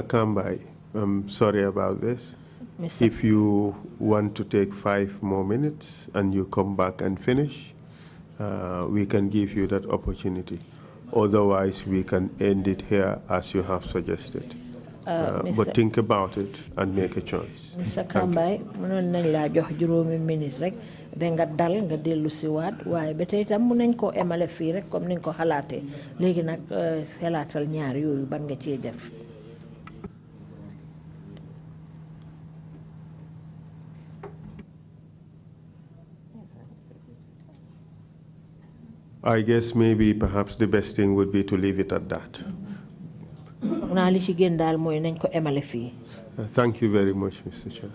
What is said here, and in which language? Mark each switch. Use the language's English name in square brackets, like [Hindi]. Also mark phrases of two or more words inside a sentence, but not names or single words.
[English] Kambai, I'm sorry about this. If you want to take 5 more minutes and you come back and finish, we can give you that opportunity. Otherwise, we can end it here as you have suggested. But think about it and make a choice. Mr. [Wolof] Kambai, mënon nañ la jox juróomi minute rek ba nga dal nga dellu si waat waaye ba tey tam mën nañ ko emale fii rek comme niñ ko xalaatee léegi nag xalaatal ñaar yooyu ban nga cee def. [English] I guess maybe perhaps the best thing would be to leave it at that. Thank you very much, Mr. Chair.